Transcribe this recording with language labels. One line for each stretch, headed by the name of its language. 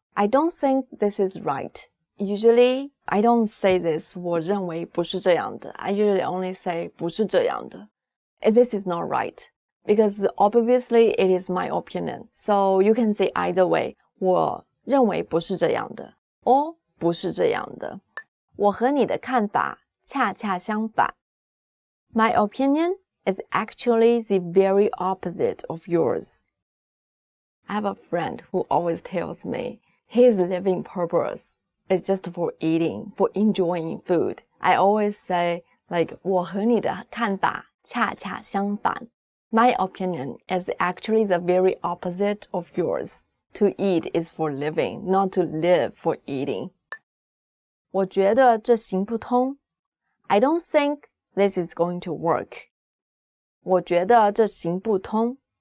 English: I don't think this is right. Usually, I don't say this.
Chinese: 我认为不是这样的。
English: I usually only say
Chinese: 不是这样的。
English: This is not right. Because obviously it is my opinion. So you can say either way.
Chinese: 我认为不是这样的。or 不是这样的。我和你的看法恰恰相反。
English: My opinion is actually the very opposite of yours. I have a friend who always tells me his living purpose is just for eating, for enjoying food. I always say, like,
Chinese: 我和你的看法恰恰相反。
English: My opinion is actually the very opposite of yours. To eat is for living, not to live for eating.
Chinese: 我觉得这行不通。
English: I don't think this is going to work.
Chinese: 我觉得这行不通。